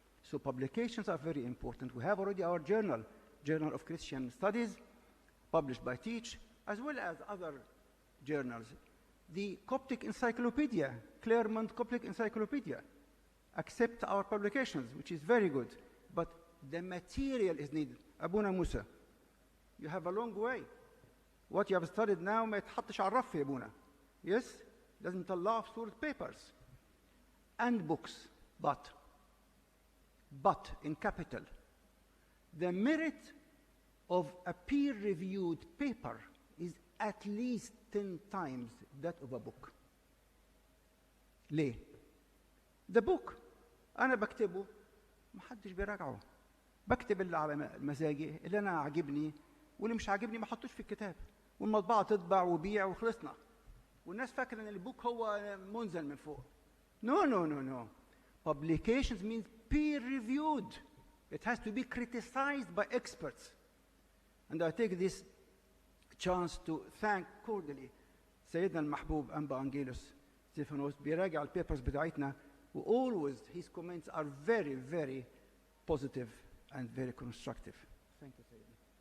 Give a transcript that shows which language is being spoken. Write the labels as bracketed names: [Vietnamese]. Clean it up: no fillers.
[English] So publications are very important. We have already our journal, Journal of Christian Studies, published by Teach, as well as other journals. The Coptic Encyclopedia, Claremont Coptic Encyclopedia, accept our publications, which is very good, but the material is needed. Abuna Musa, you have a long way. What you have studied now [Arabic] ما يتحطش على الرف يا ابونا. [English] Yes, doesn't allow [Arabic] صورة [English] papers and books, but in capital, the merit of a peer-reviewed paper is at least 10 times that of a book. [Arabic] ليه؟ [English] The book [Arabic] أنا بكتبه محدش بيراجعه. بكتب اللي على مزاجي، اللي أنا عاجبني، واللي مش عاجبني ما حطوش في الكتاب. والمطبعة تطبع وبيع وخلصنا. والناس فاكرة إن البوك هو منزل من فوق. [English] No. Publications means peer-reviewed. It has to be criticized by experts. And I take this chance to thank cordially [Arabic] سيدنا المحبوب أنبا أنجيلوس ستيفانوس بيراجع البيبرز بتاعتنا [English] و always his comments are very, very positive and very constructive. Thank you, سيدنا.